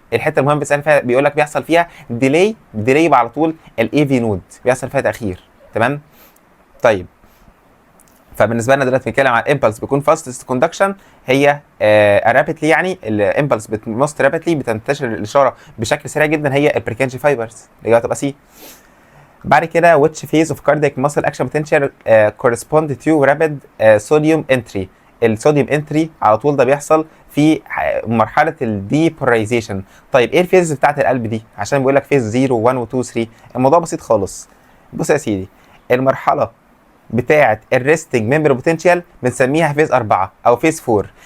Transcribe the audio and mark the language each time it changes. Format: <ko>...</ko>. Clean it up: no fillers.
<ar>الحته المهمه بيسال فيها بيقول لك بيحصل فيها ديلي يبقى على طول الاي في نود بيحصل فيها تاخير. تمام. طيب فبالنسبه لنا دلوقتي بنتكلم عن امبلس بيكون فاستست كوندكشن، هي رابيدلي، يعني الامبلس موست رابيدلي بتنتشر الاشاره بشكل سريع جدا، هي البريكنجي فايبرز اللي هي هتبقى سي. بعد كده</ar> <en>which phase of cardiac muscle action potential correspond to rapid sodium entry.</en> <ar>الصوديوم انتري على طول ده بيحصل في مرحله الديبولايزيشن. طيب ايه الفيز بتاعت القلب دي؟ عشان بيقول لك فيز 0 و1 و2 و3. الموضوع بسيط خالص. بص يا سيدي، المرحله بتاعه الريستنج ميمبر بوتنشال بنسميها فيز 4 او فيز 4.</ar>